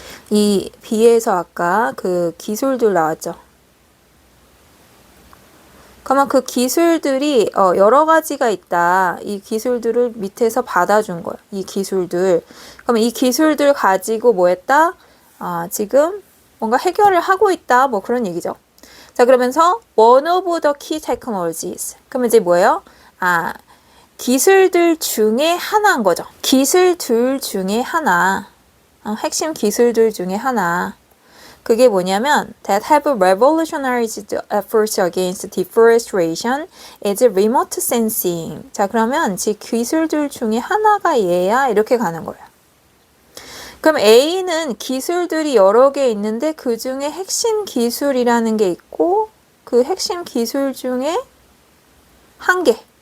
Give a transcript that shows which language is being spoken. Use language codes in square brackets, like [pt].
[ko] 이 B에서 아까 그 기술들 나왔죠. 그러면 그 기술들이 여러 가지가 있다. 이 기술들을 밑에서 받아준 거예요. 이 기술들. 그러면 이 기술들 가지고 뭐 했다? 지금 뭔가 해결을 하고 있다. 뭐 그런 얘기죠. 자, 그러면서 [en] one of the key technologies. [ko] 그러면 이제 뭐예요? 기술들 중에 하나인 거죠. 기술들 중에 하나. 핵심 기술들 중에 하나. 그게 뭐냐면 [en] that have revolutionized the efforts against deforestation is remote sensing. [ko] 자, 그러면 지 기술들 중에 하나가 얘야. 이렇게 가는 거예요. 그럼 A는 기술들이 여러 개 있는데 그 중에 핵심 기술이라는 게 있고 그 핵심 기술 중에 한 개.